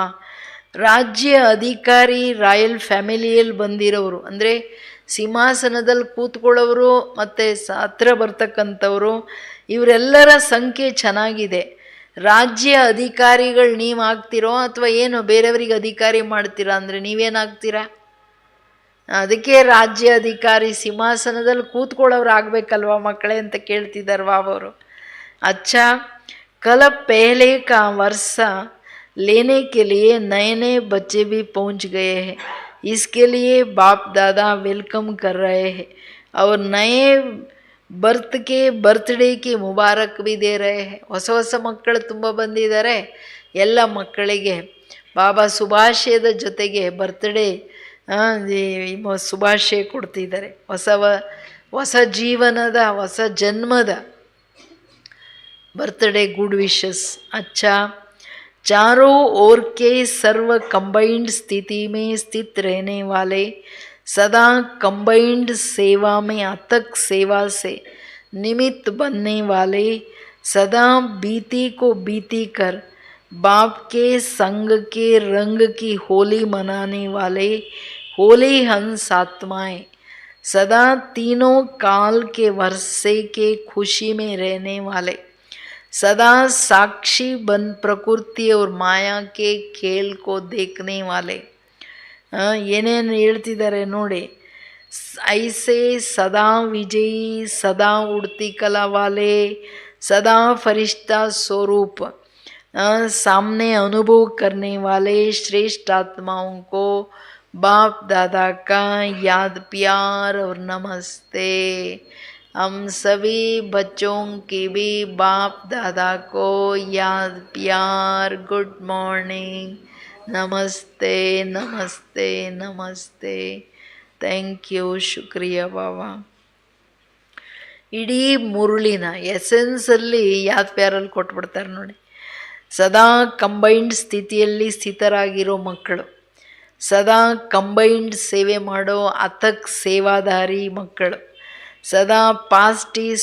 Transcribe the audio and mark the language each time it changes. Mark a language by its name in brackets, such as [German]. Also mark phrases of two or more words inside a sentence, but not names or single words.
[Kannada] ರಾಜ್ಯ ಅಧಿಕಾರಿ ರಾಯಲ್ ಫ್ಯಾಮಿಲಿಯಲ್ಲಿ ಬಂದಿರೋರು ಅಂದರೆ ಸಿಂಹಾಸನದಲ್ಲಿ ಕೂತ್ಕೊಳ್ಳೋರು ಮತ್ತು ಹತ್ರ ಬರ್ತಕ್ಕಂಥವ್ರು, ಇವರೆಲ್ಲರ ಸಂಖ್ಯೆ ಚೆನ್ನಾಗಿದೆ. ರಾಜ್ಯ ಅಧಿಕಾರಿಗಳು ನೀವು ಆಗ್ತಿರೋ ಅಥವಾ ಏನು ಬೇರೆಯವರಿಗೆ ಅಧಿಕಾರಿ ಮಾಡ್ತೀರಾ ಅಂದರೆ ನೀವೇನಾಗ್ತೀರಾ? ಅದಕ್ಕೆ ರಾಜ್ಯ ಅಧಿಕಾರಿ ಸಿಂಹಾಸನದಲ್ಲಿ ಕೂತ್ಕೊಳ್ಳೋರು ಆಗಬೇಕಲ್ವ ಮಕ್ಕಳೇ ಅಂತ ಕೇಳ್ತಿದ್ದಾರೆ ಬಾಬವರು. [Hindi] अच्छा, कल पहले का वर्षा लेने के लिए नए नए बच्चे भी पहुंच गए हैं. इसके लिए बाप दादा वेलकम कर रहे हैं और नए बर्थडे की मुबारक भी दे रहे हैं. [Kannada] ಹೊಸ ಮಕ್ಕಳು ತುಂಬ ಬಂದಿದ್ದಾರೆ. ಎಲ್ಲ ಮಕ್ಕಳಿಗೆ ಬಾಬಾ ಶುಭಾಶಯದ ಜೊತೆಗೆ ಬರ್ತ್ಡೇ ಶುಭಾಶಯ ಕೊಡ್ತಿದ್ದಾರೆ. ಹೊಸ ಜೀವನದ ಹೊಸ ಜನ್ಮದ [English] birthday good wishes. [Hindi] अच्छा, चारों ओर के सर्व कंबाइंड स्थिति में स्थित रहने वाले, सदा कंबाइंड सेवा में अथक सेवा से निमित्त बनने वाले, सदा बीती को बीती कर बाप के संग के रंग की होली मनाने वाले होली हंस आत्माएं, सदा तीनों काल के वर्षे के खुशी में रहने वाले, सदा साक्षी बन प्रकृति और माया के खेल को देखने वाले. [Kannada] ಏನೇನು ಹೇಳ್ತಿದ್ದಾರೆ ನೋಡಿ. [Hindi] ऐसे सदा विजयी, सदा उड़ती कला वाले, सदा फरिश्ता स्वरूप सामने अनुभव करने वाले श्रेष्ठ आत्माओं को बाप दादा का याद प्यार और नमस्ते. हम सभी बच्चों की भी बाप दादा को याद प्यार [English] good morning, [Hindi] नमस्ते नमस्ते नमस्ते. [English] thank you, [Hindi] शुक्रिया बाबा. [Kannada] ಇಡೀ ಮುರುಳಿನ ಎಸೆನ್ಸಲ್ಲಿ ಯಾದ್ ಪ್ಯಾರಲ್ಲಿ ಕೊಟ್ಬಿಡ್ತಾರೆ ನೋಡಿ. ಸದಾ ಕಂಬೈನ್ಡ್ ಸ್ಥಿತಿಯಲ್ಲಿ ಸ್ಥಿತರಾಗಿರೋ ಮಕ್ಕಳು, ಸದಾ ಕಂಬೈನ್ಡ್ ಸೇವೆ ಮಾಡೋ ಅಥಕ್ ಸೇವಾದಾರಿ ಮಕ್ಕಳು, ಸದಾ [English] past is